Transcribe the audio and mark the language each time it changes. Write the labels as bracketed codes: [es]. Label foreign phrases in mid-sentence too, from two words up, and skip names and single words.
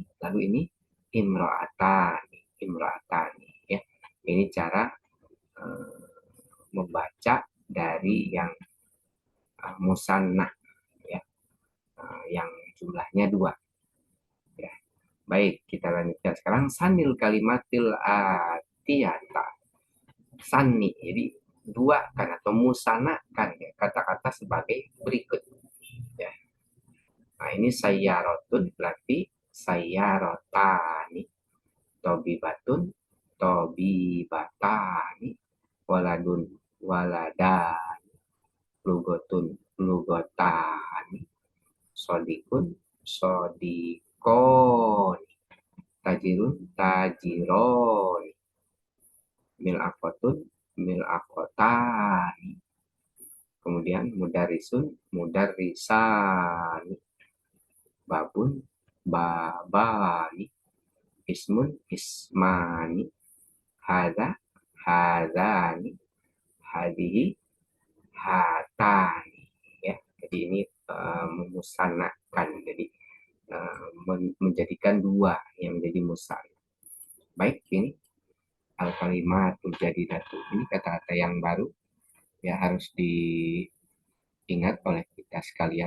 [id] Lalu ini [ar] امرأتان، امرأتان. [id] Ya, ini cara membaca dari yang musanna, ya, yang jumlahnya 2. Ya. Baik, kita lanjutkan sekarang [ar] ثن الكلمات الآتية. [id] Sani, jadi 2 kan atau musana kan ya, kata-kata sebagai berikut. Ya. Nah, ini [ar] sayyarotun berarti سيارتان، طبيبة، طبيبتان، ولد، ولدان، لغة، لغتان، صديق, صديقان، تاجر، تاجران، ملكة، ملكتان, kemudian مدرس، مدرسان، باب، بابان, اسم، اسمان، هذا، هذان، هذه، هاتان. [id] Ya, jadi ini memusanakan, jadi menjadikan 2 yang menjadi musanna. Baik, ini al-kalimat menjadi datu. Ini kata-kata yang baru ya, harus diingat oleh kita sekalian.